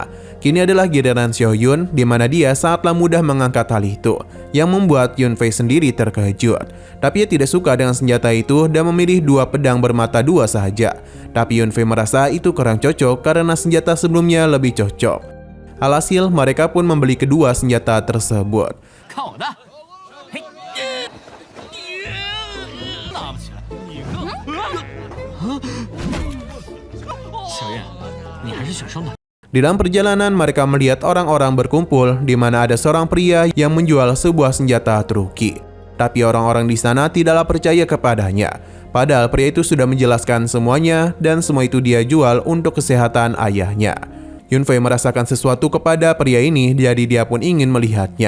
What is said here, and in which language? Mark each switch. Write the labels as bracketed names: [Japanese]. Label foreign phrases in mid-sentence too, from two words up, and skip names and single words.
[Indonesian] Kini adalah giliran Xiao Yun, di mana dia sangatlah mudah mengangkat hal itu, yang membuat Yunfei sendiri terkejut. Tapi ia tidak suka dengan senjata itu dan memilih dua pedang bermata dua saja. Tapi Yunfei merasa itu kurang cocok karena senjata sebelumnya lebih cocok. Alhasil, mereka pun membeli kedua senjata tersebut. [Chinese] 看我的！嘿，拿不起来，你个！小月，你还是选双打。 [Indonesian] Di dalam perjalanan mereka melihat orang-orang berkumpul di mana ada seorang pria yang menjual sebuah senjata truki. Tapi orang-orang di sana tidaklah percaya kepadanya. Padahal pria itu sudah menjelaskan semuanya dan semua itu dia jual untuk kesehatan ayahnya. Yunfei merasakan sesuatu kepada pria ini, jadi dia pun ingin melihatnya.